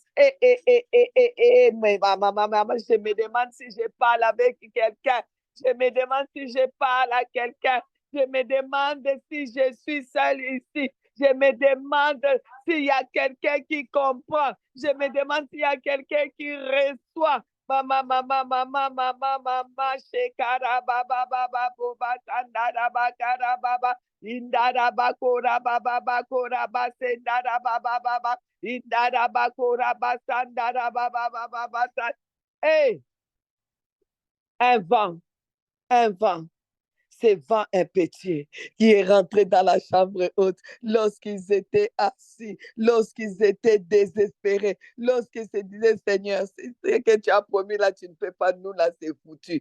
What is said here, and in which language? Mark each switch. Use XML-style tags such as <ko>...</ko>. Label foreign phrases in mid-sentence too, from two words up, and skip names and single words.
<fr>Mais maman, je me demande si je parle avec quelqu'un. Je me demande si je parle à quelqu'un. Je me demande si je suis seule ici. Je me demande s'il y a quelqu'un qui comprend. Je me demande s'il y a quelqu'un qui reçoit. Mama, shekara baba baba boba sandara bakara baba indara bakora baba bakora basendara baba baba indara bakora basandara baba baba basa. Hey, un vent. Ce vent impétueux qui est rentré dans la chambre haute lorsqu'ils étaient assis, lorsqu'ils étaient désespérés, lorsqu'ils se disaient, Seigneur, c'est ce que tu as promis là, tu ne peux pas, nous là, c'est foutu.</fr>